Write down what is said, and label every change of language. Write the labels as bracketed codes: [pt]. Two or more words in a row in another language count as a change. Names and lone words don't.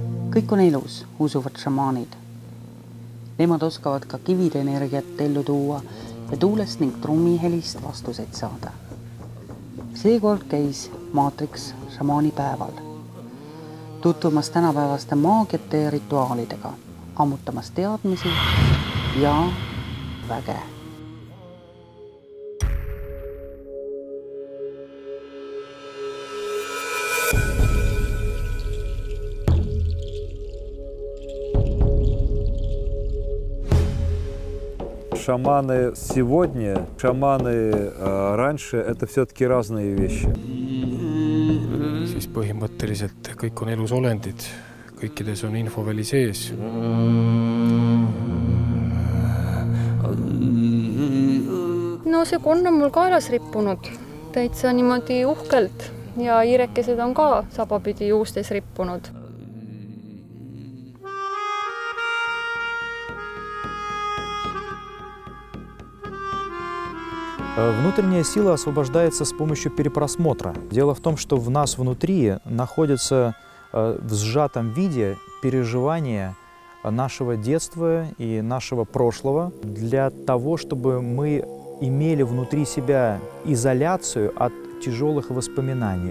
[et] Kõik on elus, usuvad šamaanid. Nemad oskavad ka kivide energiat ellu tuua ja tuulest ning trummihelist vastuseid saada. Seekord käis Maatriks šamaanipäeval, tutvumas tänapäevaste maagiate ja rituaalidega, ammutamas teadmisi ja väge. [ru] Шаманы сегодня, шаманы раньше – это все-таки разные вещи. [et] Siis põhimõtteliselt kõik on elus olendid, kõikides on infoväli sees. No see konn on mul kaelas rippunud, täitsa niimoodi uhkelt ja iirekesed on ka sabapidi juustes rippunud. [ru] Внутренняя сила освобождается с помощью перепросмотра. Дело в том, что в нас внутри находится в сжатом виде переживания нашего детства и нашего прошлого для того, чтобы мы имели внутри себя изоляцию от тяжелых воспоминаний.